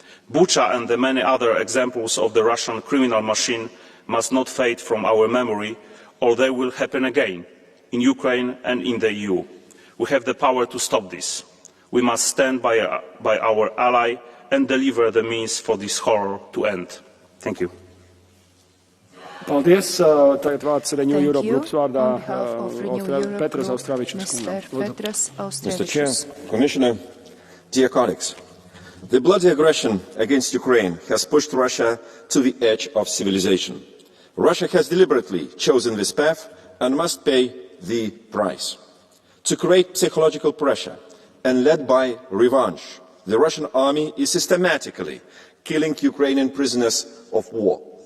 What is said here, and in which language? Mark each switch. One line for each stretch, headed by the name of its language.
English: Bucha and the many other examples of the Russian criminal machine must not fade from our memory, or they will happen again, in Ukraine and in the EU. We have the power to stop this. We must stand by our ally and deliver the means for this horror to end. Thank you.
Latvian: Paldies. Tagad vārds Renew Europe grupas vārdā Petras Austravičus kungam.
English: Mr. Chair, Commissioner, dear colleagues. The bloody aggression against Ukraine has pushed Russia to the edge of civilization. Russia has deliberately chosen this path and must pay the price. To create psychological pressure and led by revenge, the Russian army is systematically killing Ukrainian prisoners of war.